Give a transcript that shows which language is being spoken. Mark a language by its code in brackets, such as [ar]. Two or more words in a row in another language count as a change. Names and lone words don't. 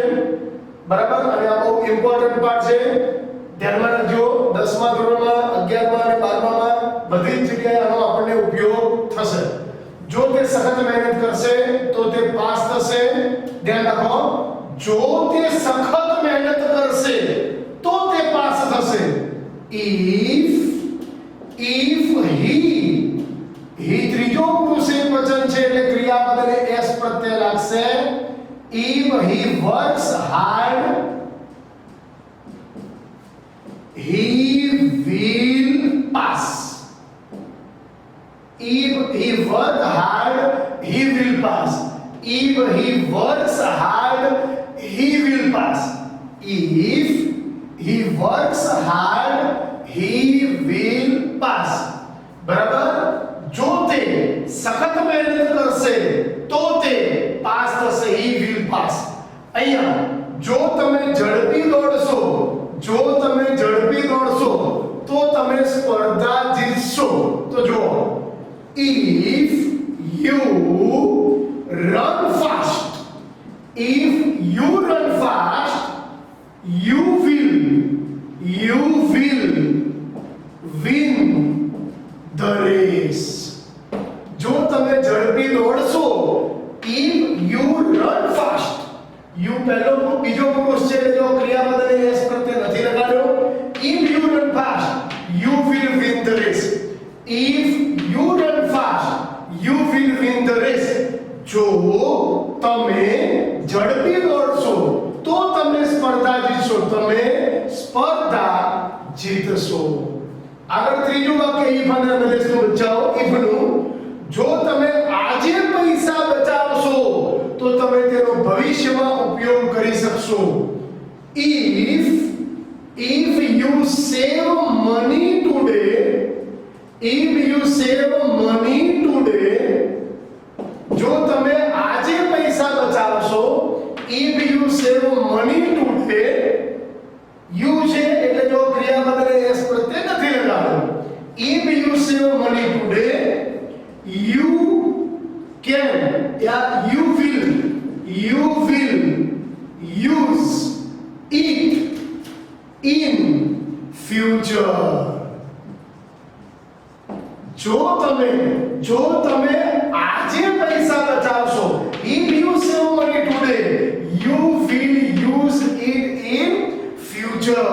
[gu] બરાબર? અને આ બહુ ઇમ્પોર્ટન્ટ પાર્ટ છે. ધ્યાનમાં રાખજો. 10મા ધોરણમાં, 11મા અને 12મામાં બધી જ જગ્યાએ આનો આપણને ઉપયોગ થશે. જો તે સખત મહેનત કરશે તો તે પાસ થશે. ધ્યાન રાખો, જો તે સખત મહેનત કરશે તો તે પાસ થશે. [en] if he [gu] ત્રીજો પુરુષ એકવચન છે એટલે ક્રિયાપદને s પ્રત્યય લાગશે. [en] if he works hard, he will pass. if he works hard, he will pass. if he works hard, he will pass. if he works hard, he will pass. [gu] બરાબર? જો તે સખત મહેનત કરશે તો તે પાસ થશે. [en] he will pass. [gu] અહીંયા જો તમે ઝડપી દોડશો, જો તમે ઝડપી દોડશો તો તમે સ્પર્ધા જીતશો. તો જો, [en] if you run fast, if you run fast, you will win the race. [gu] જો તમે ઝડપી દોડશો, [en] if you run fast, you [gu] પહેલો બીજો પુરુષ છે એટલે જો ક્રિયાપદને s પ્રત્યય નથી લગાડ્યો. [en] if you run fast, you will win the race. if you run fast, you will win the race. [gu] જો તમે ઝડપી દોડશો તો તમે સ્પર્ધા જીતશો. તમે સ્પર્ધા જીતશો. આગળ ત્રીજું વાક્ય if અને અનલેસનું બચાવો. if નું, જો તમે આજે પૈસા બચાવશો તો તમે તેનો ભવિષ્યમાં ઉપયોગ કરી શકશો. [en] if you save money today, if you save money today, [gu] જો તમે આજે પૈસા બચાવશો, [en] if you save money today, you [gu] છે એટલે જો ક્રિયાપદને s પ્રત્યય નથી લગાડ્યો. [en] if you save money today, you can, you will use it in future. [gu] જો તમે આજે પૈસા બચાવશો, [en] if you save money today, you will use it in future.